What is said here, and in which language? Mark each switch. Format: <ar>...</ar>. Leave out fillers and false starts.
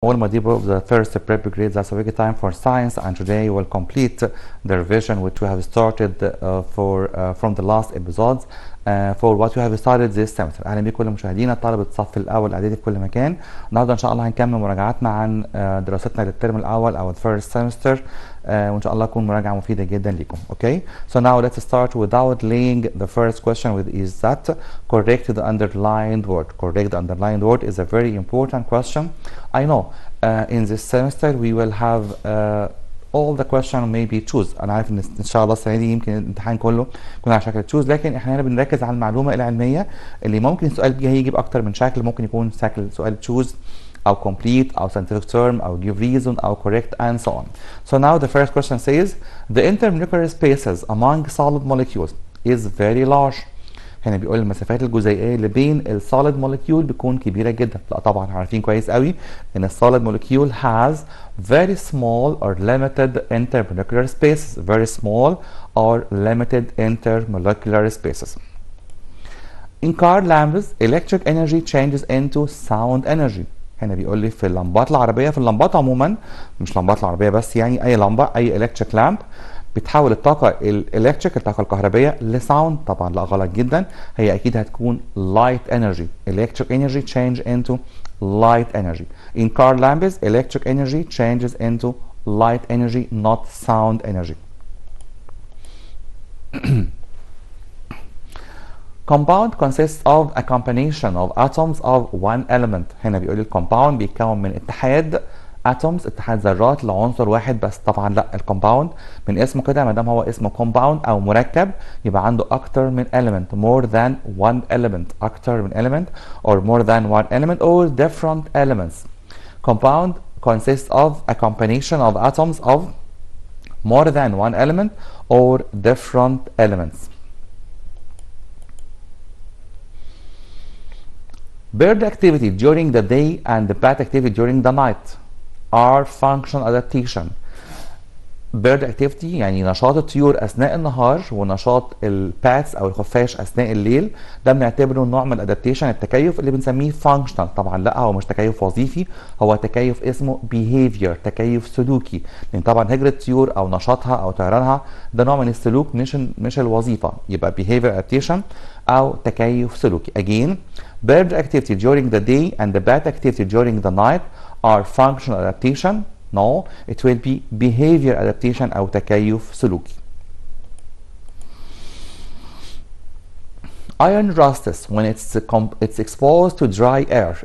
<en>All my dear of the first prep grades, that's a big time for science, and today we'll complete the revision which we have started from the last episodes for what we have started this semester.</en> <ar>اهلا بكم كل مشاهدينا طلبة الصف الاول الاعدادي في كل مكان. النهارده ان شاء الله هنكمل مراجعاتنا عن دراستنا للترم الاول او الفيرست سمستر وان شاء الله تكون مراجعه مفيده جدا لكم.</ar> <en>Okay, so now let's start without laying the first question with is that correct the underlined word. Correct the underlined word is a very important question. I know in this semester we will have all the question maybe choose.</en> <ar>انا عارف ان شاء الله السنه دي يمكن الامتحان كله يكون على شكل choose، لكن احنا هنا بنركز على المعلومه العلميه اللي ممكن السؤال بيها يجي باكتر من شكل. ممكن يكون شكل سؤال choose او complete او scientific term او give reason او</ar> <en>correct and so on. So now the first question says the intermolecular spaces among solid molecules is very large.</en> <ar>هنا بيقول المسافات الجزيئيه اللي بين السوليد مولكيول بتكون كبيره جدا. لا طبعا عارفين كويس قوي ان السوليد مولكيول</ar> <en>has very small or limited intermolecular spaces. Very small or limited intermolecular spaces. In car lamps electric energy changes into sound energy.</en> <ar>هنا بيقول لي في اللمبات العربيه، في اللمبات عموما مش لمبات العربيه بس، يعني اي لمبه اي electric lamp بتحول الطاقة الالكتريك الطاقة الكهربية لساوند. طبعا لا غلط جدا، هي اكيد هتكون light energy.</ar> <en>Electric energy change into light energy. In car lamps electric energy changes into light energy, not sound energy. Compound consists of a combination of atoms of one element.</en> <ar>هنا بيقول لي الكومباوند بيتكون من اتحاد atoms، اتحاد ذرات لعنصر واحد بس. طبعا لا، الكومباوند من اسمه كده ما دام هو اسمه كومباوند او مركب يبقى عنده اكتر من element،</ar> <en>more than one element،</en> <ar>اكتر من element</ar> <en>or more than one element or different elements. Compound consists of a combination of atoms of more than one element or different elements. Bird activity during the day and the bat activity during the night are functional adaptation.</en> <ar>Bird activity يعني نشاط الطيور اثناء النهار ونشاط الباتس او الخفاش اثناء الليل، ده بنعتبره نوع من الادابتيشن، التكيف اللي بنسميه functional. طبعا لا، هو مش تكيف وظيفي، هو تكيف اسمه behavior، تكيف سلوكي، لان طبعا هجرة الطيور او نشاطها او طيرانها ده نوع من السلوك مش الوظيفه، يبقى behavior adaptation او تكيف سلوكي.</ar> <en>Again, bird activity during the day and the bat activity during the night are functional adaptation. No, it will be behavior adaptation</en> <ar>أو تكيف سلوكي.</ar> <en>Iron rusts when it's exposed to dry air.</en>